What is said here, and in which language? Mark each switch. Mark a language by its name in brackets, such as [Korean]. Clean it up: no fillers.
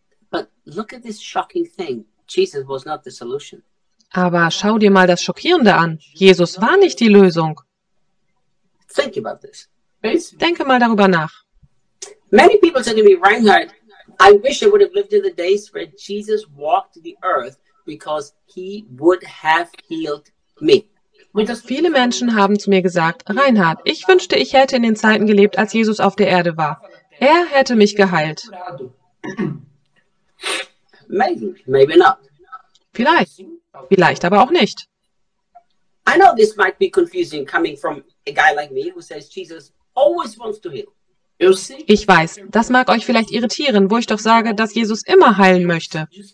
[English] But look at this shocking thing. Jesus was not the solution. [German] Aber schau dir mal das Schockierende an. Jesus war nicht die Lösung. [English] Think about this. [German] Denke mal darüber nach. [English] Many people said to me, Reinhard, I wish I would have lived in the days where Jesus walked the earth because he would have healed me. [German] Viele Menschen haben zu mir gesagt, Reinhard, ich wünschte, ich hätte in den Zeiten gelebt, als Jesus auf der Erde war. Er hätte mich geheilt. [English] Maybe, maybe not. [German] Vielleicht, vielleicht aber auch nicht. [English] I know this might be confusing coming from a guy like me who says Jesus always wants to heal. [German] Ich weiß, das mag euch vielleicht irritieren, wo ich doch sage, dass Jesus immer heilen möchte.